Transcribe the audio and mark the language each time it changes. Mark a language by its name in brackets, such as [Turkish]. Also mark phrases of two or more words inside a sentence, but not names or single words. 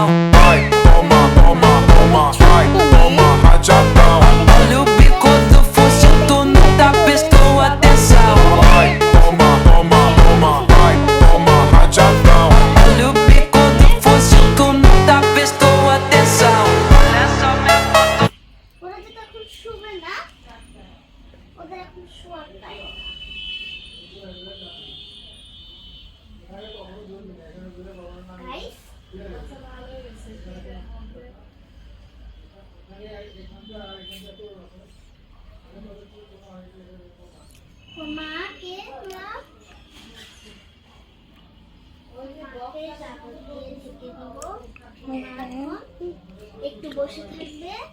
[Portuguese] Vai, toma, toma, toma, vai, toma rajadão. Olha o bico do fuzil, tu nunca prestou atenção. Vai, toma, toma, toma, vai, toma rajadão. Olha o bico do fuzil, tu nunca prestou atenção. Olha só minha foto. [Bangla] ওরা যেটা এখন শুবে না ওদের এখন শোয়ার টাইম গাইস মাকে না মাকে চাদর দিয়ে ঢেকে দিব মা এখন একটু বসে থাকবে